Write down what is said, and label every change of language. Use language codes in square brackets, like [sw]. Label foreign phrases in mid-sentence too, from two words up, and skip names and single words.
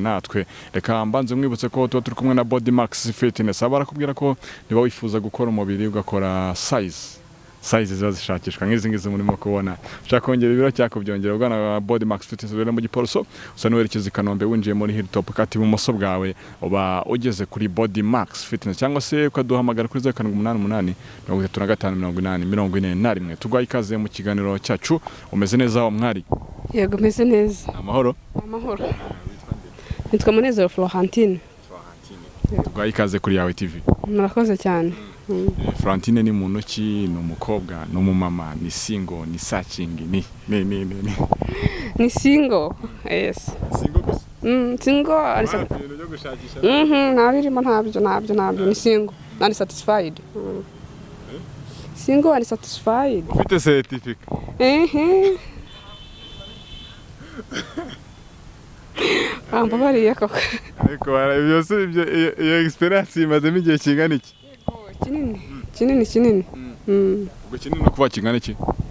[rw] natwe reka mbanze mwibutse ko tuba turi kumwe na Body Max Fitness abarakubwira ko niba wifuza gukora umubiri ugakora size ziba zishakishwa nk'izi ngizi murimo kubona ushaka kongera ibiro cyangwa byongera ubwana Body Max Fitness rero mu Giporoso usa n'uwerekeza i Kanombe winjiye muri Hilltop kati ibumoso bwawe uba ugeze kuri Body Max Fitness cyangwa se ukaduhamagara kuri 0788 35 tugwaye ikaze mu kiganiro cyacu umeze neza wa mwari. Yego meze neza. Amahoro nitwa Munezero Florentine tugwaye ikaze kuri yawe TV. Murakoze cyane. Florentine ni muntu ki ni umukobwa no mu mama ni single ni searching ni [en] single yes [rw] single gusa [en] single [rw] ari ntabirimo ntabyo ni [en] single and satisfied single and satisfied [rw] ufite certificate bariye koko ariko byose iyo experience imaze igihe kingana iki kinini ubwo kinini no kuba kingana iki